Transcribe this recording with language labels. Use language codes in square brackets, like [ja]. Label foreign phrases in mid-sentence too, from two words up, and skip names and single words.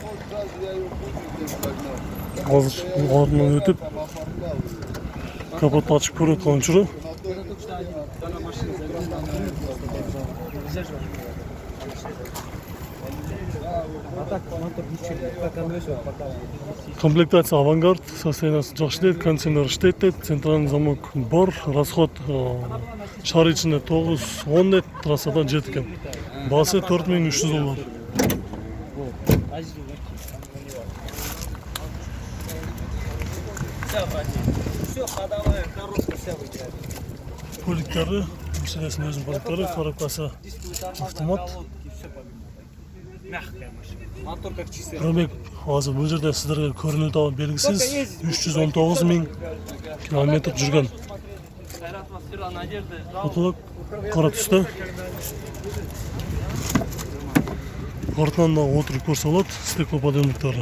[ky] Азыр бул артынан өтүп капотты ачып көрүп аткан учуру комплектация авангард, состояниясы жакшы дейт, кондиционер иштейт дейт, [ru] центральный замок [ky] бар, расход шаар ичинде 9-10 дейт, трассада 7 экен. Баасы $4300. [ru] Все ходовая коробка вся вытягивает. [ky] Поликтары, Мерседестин өзүнүн поликтары, коробкасы автомат. [ru] Мягкая машина. Мотор как чистый. [ky] Пробег азыр бул жерде сиздерге көрүнүп атат белгисиз 319 000 километр жүргөн. Потолок кара түстө. Артынан да отуруп көрсө болот, стеклоподъемниктары.